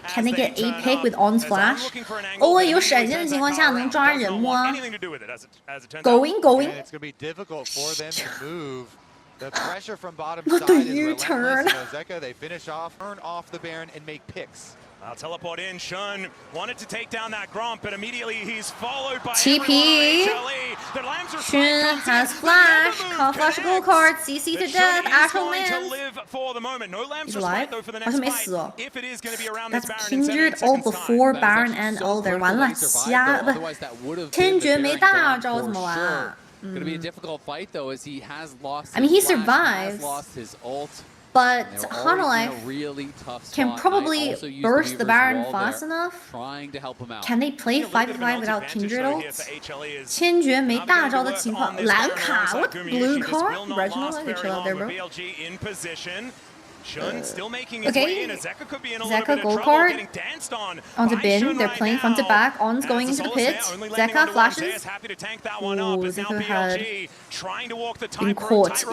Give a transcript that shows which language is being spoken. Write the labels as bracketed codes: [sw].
[en] Can they get a pick with On's flash? [zh] 欧文有闪现的情况下能抓人吗 ？ [en] Going, going. It's going to be difficult for them to move. The pressure from bottom side is relentless. Zeka, they finish off, turn off the Baron, and make picks. I'll teleport in. Shun wanted to take down that Gromp, but immediately he's followed by TP. Shun has flash. Can't flash a gold card. CC to death. Actual lands. He's alive. [zh] 好像没死哦。 [en] That's Kindred all before Baron and Elder. [zh] 完了，瞎不？天绝没大招怎么玩啊？ [en] Gonna be a difficult fight though, as he has lost. I mean, he flash, survives. Has lost his ult. But Hanalife really can probably burst the Baron fast enough. Trying to help him out. Can they play 5v5 without Kindred ults? [zh] 天绝没大招的情况，蓝卡 [en] what blue card? Reginald, I could chill out there, bro. Okay, Zeka gold card onto Bin. They're playing front to back. On's going into the pit. Zeka flashes. Ooh, Zeka had been caught.